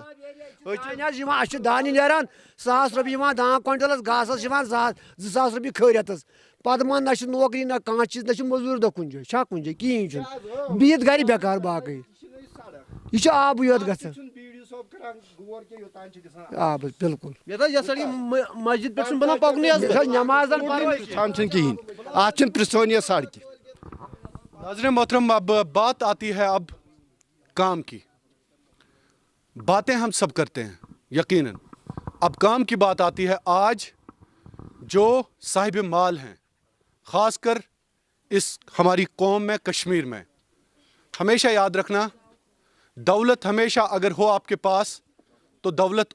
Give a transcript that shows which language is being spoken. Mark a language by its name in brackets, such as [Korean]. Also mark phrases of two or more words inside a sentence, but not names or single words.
[Kashmiri] وۄنۍ حظ یِوان اَسہِ چھُ دانہِ نیران 1,000 رۄپیہِ یِوان دان کوینٹلس گاسس یِوان 2,000 رۄپیہِ کھٲرِتھس پتہٕ ما نہ چھِ نوکری نہ کانٛہہ چیٖز نہ چھِ موٚزوٗرۍ دۄہ کُنہِ جایہِ چھا کُنہِ جایہِ کِہیٖنۍ چھُنہٕ بِہِتھ گرِ بٮ۪کار باقٕے یہِ چھُ آبٕے یوت گژھان آب حظ بالکل مسجد پٮ۪ٹھ چھُنہٕ بنان پکنُے حظ نٮ۪مازن پرو چھنہٕ کِہیٖنۍ اتھ چھِنہٕ پرژھٲنی حظ سڑکہِ [Urdu] ناظرین محترم اب بات آتی ہے اب کام کی باتیں ہم سب کرتے ہیں یقیناً اب کام کی بات آتی ہے آج جو صاحب مال ہیں خاص کر اس ہماری قوم میں کشمیر میں ہمیشہ یاد رکھنا دولت ہمیشہ اگر ہو آپ کے پاس تو دولت